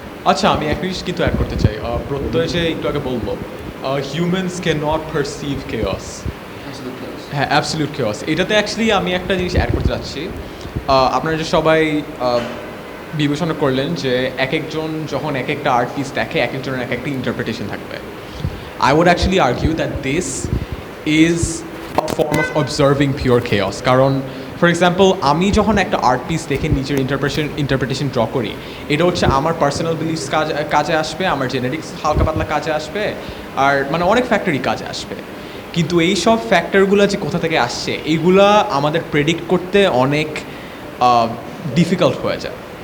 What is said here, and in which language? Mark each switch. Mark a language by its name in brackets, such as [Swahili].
[Bangla] আচ্ছা, আমি এক জিনিস কিন্তু অ্যাড করতে চাই। প্রত্যয় যে একটু আগে বলবো, [English] Humans can not perceive chaos. [Bangla] হ্যাঁ, [English] Absolute chaos. [Bangla] এটাতে অ্যাকচুয়ালি আমি একটা জিনিস অ্যাড করতে চাচ্ছি। আপনারা যে সবাই বিবেচনা করলেন যে এক একজন যখন এক একটা আর্ট পিস দেখে, এক একজনের এক একটা ইন্টারপ্রিটেশন থাকবে। [English] I would actually argue that this is a form of observing pure chaos. [Bangla] কারণ ফর এক্সাম্পল, আমি যখন একটা আর্ট পিস দেখে নিজের ইন্টারপ্রিটেশন ড্র করি, এটা হচ্ছে আমার পার্সোনাল বিলিফস কাজে আসবে, আমার জেনেটিক্স হালকা পাতলা কাজে আসবে, আর মানে অনেক ফ্যাক্টরই কাজে আসবে। কিন্তু এই সব ফ্যাক্টরগুলো যে কোথা থেকে আসছে, এইগুলা আমাদের প্রেডিক্ট করতে অনেক ডিফিকাল্ট হয়ে যায়।